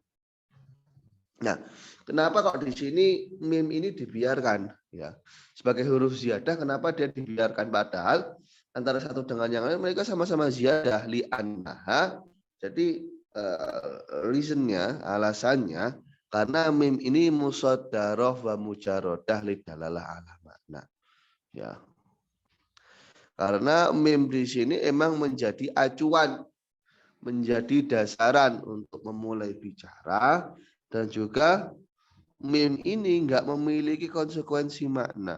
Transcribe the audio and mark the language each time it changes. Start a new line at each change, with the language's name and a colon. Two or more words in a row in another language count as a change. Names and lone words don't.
Indonesian: Nah, kenapa kok di sini mim ini dibiarkan? Ya, sebagai huruf ziyadah, kenapa dia dibiarkan? Padahal antara satu dengan yang lain mereka sama-sama
Arabic: ziyadah li'annaha.
Indonesian: Jadi reasonnya, alasannya karena mim ini
Arabic: musaddarah wa mujarodah lidalalah ala makna.
Indonesian: Ya. Karena mim di sini emang menjadi acuan, menjadi dasaran untuk memulai bicara, dan juga mim ini enggak memiliki konsekuensi makna.